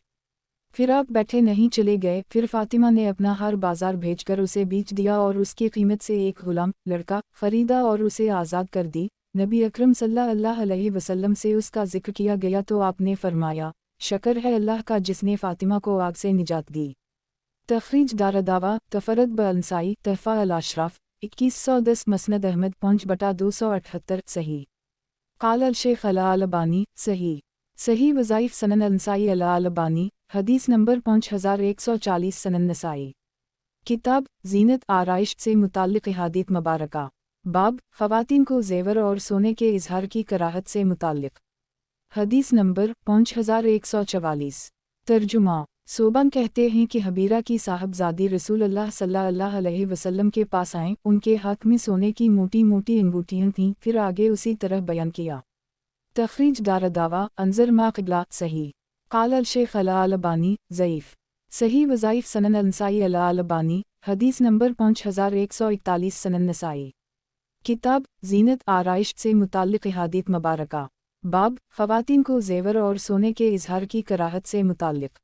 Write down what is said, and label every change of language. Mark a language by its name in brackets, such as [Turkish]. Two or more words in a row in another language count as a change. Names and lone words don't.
[Hindi] फिर आप बैठे नहीं चले गए। फिर फ़ातिमा ने अपना हार बाज़ार भेजकर उसे बेच दिया और उसकी कीमत से एक ग़ुलाम लड़का ख़रीदा और उसे आज़ाद कर दी। नबी अकरम [Arabic] صلى الله عليه وسلم [Hindi] से उसका ज़िक्र किया गया तो आपने फ़रमाया, शक्र है अल्लाह का जिसने फ़ातिमा को आग से निजात दी। तख़रीज दारदावा [Arabic] تفرد به النسائي, [Hindi] तहफ़ा अल-अशराफ़ 2110, मसनद अहमद 5/278, सही। [Arabic] قال الشيخ الألباني, [Hindi] सही। सही वज़ाइफ़ सनन अल-नसाई अल-अलबानी, हदीस नंबर 5140 सनन नसाई। किताब ज़ीनत आराइश से मुताल्लिक़ अहादीथ मुबारका। बाब ख़वातीन को ज़ेवर और सोने के इज़हार की कराहत से मुताल्लिक़। हदीस नंबर 5144। तर्जुमा। सोबन कहते हैं कि हबीरा की साहबजादी रसूल अल्लाह [Arabic] صلى الله عليه وسلم [Hindi] के पास आएँ, उनके हाथ में सोने की मोटी मोटी अंगूठियाँ थीं। फिर आगे उसी तरह बयान किया। तख़रीज दारदावा [Arabic] انظر ما قبله, [Hindi] सही। [Arabic] قال الشيخ الألباني, [Hindi] ज़ईफ़। सही वज़ाइफ़ सनन अल-नसाई अल-अलबानी, हदीस नंबर 5141 सनन नसाई। किताब ज़ीनत आराइश से मुताल्लिक़ अहादीथ मुबारका। बाब ख़वातीन को ज़ेवर और सोने के इज़हार की कराहत से मुताल्लिक़।